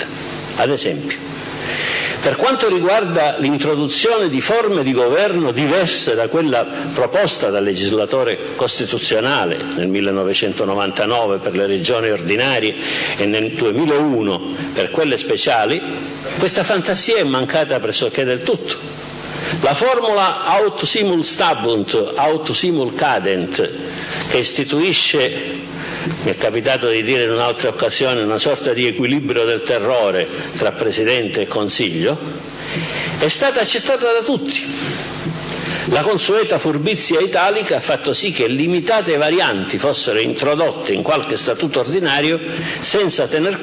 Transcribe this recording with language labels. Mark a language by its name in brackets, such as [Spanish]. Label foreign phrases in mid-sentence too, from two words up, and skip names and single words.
[Italian] Ad esempio, per quanto riguarda l'introduzione di forme di governo diverse da quella proposta dal legislatore costituzionale nel 1999 per le regioni ordinarie e nel 2001 per quelle speciali, questa fantasia è mancata pressoché del tutto. La formula [Latin] aut simul stabunt, aut simul cadent, [Italian] che istituisce, mi è capitato di dire in un'altra occasione, una sorta di equilibrio del terrore tra Presidente e Consiglio, è stata accettata da tutti. La consueta furbizia italica ha fatto sì che limitate varianti fossero introdotte in qualche statuto ordinario senza tener